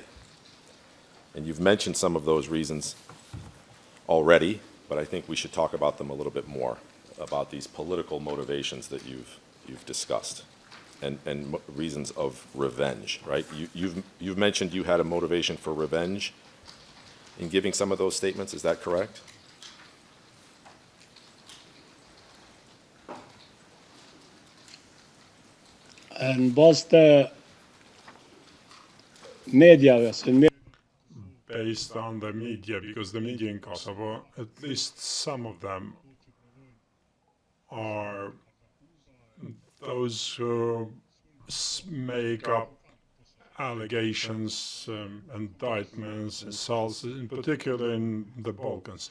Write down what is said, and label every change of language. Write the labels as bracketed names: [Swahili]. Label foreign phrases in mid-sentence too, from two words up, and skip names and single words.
[English] And you've mentioned some of those reasons already, but I think we should talk about them a little bit more, about these political motivations that you've discussed. And reasons of revenge, right? You've mentioned you had a motivation for revenge in giving some of those statements. Is that correct? [Albanian] Në bazë të mediave, [English] based on the media, because the media in Kosovo, at least some of them, are those who make up allegations, indictments, insults, in particular in the Balkans.